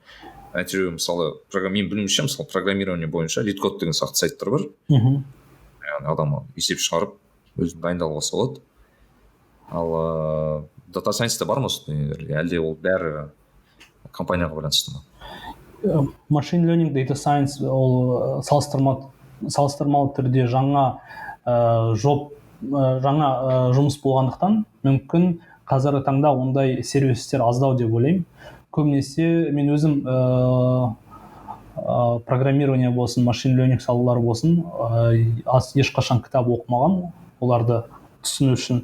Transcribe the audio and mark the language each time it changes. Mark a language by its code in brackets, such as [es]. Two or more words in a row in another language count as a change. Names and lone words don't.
[kk] Әйтеуір мысалы мен білуімше мысалы программирование бойынша LeetCode деген сияқты сайттар бар. Яғни адам есеп шығарып өзін дайындалуға салады. Ал [en] data science [kk] бар ма әлде ол бәрі компанияға байланысты ма? [en] Machine learning, data science [kk] ол салыстырмалы түрде жаңа жұмыс болғандықтан мүмкін қазіргі таңда ондай сервистер аздау деп ойлаймын. Көбінесе мен өзім программирование болсын, [en] machine learning [kk] салалары болсын, ешқашан кітап оқымаған оларды түсіну үшін.